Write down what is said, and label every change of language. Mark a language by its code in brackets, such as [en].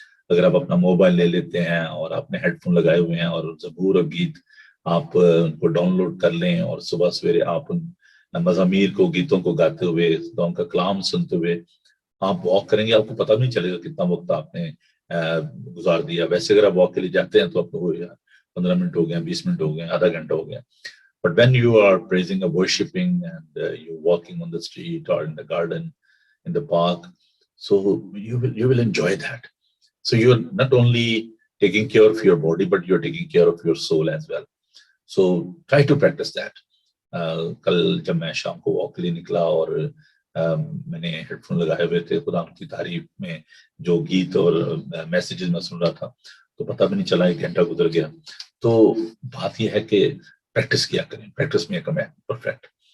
[hi] अगर आप अपना मोबाइल ले लेते हैं और आपने हेडफोन लगाए हुए हैं और ज़बूर और गीत आप उनको डाउनलोड कर लें और सुबह सवेरे आप उन मज़ामीर को, गीतों को गाते हुए, खुदा उनका कलाम सुनते हुए आप वॉक करेंगे, आपको पता भी नहीं चलेगा कितना वक्त आपने गुजार दिया। वैसे अगर आप वॉक के लिए जाते हैं तो आपको हो यार 15 मिनट हो गए, 20 मिनट हो गए, आधा घंटा हो गया। [en] But when you are praising or worshiping and you're walking on the street or in the garden, in the park, so you will enjoy that. So you're not only taking care of your body, but you're taking care of your soul as well. So try to practice that. [hi] कल जब मैं शाम को walk के लिए निकला और मैंने हेडफोन लगाए हुए थे, खुदा की तारीफ में जो गीत और मैसेजेस मैं सुन रहा था, तो पता भी नहीं चला 1 घंटा गुजर गया। तो बात यह है कि प्रैक्टिस किया करें, प्रैक्टिस में कम है परफेक्ट।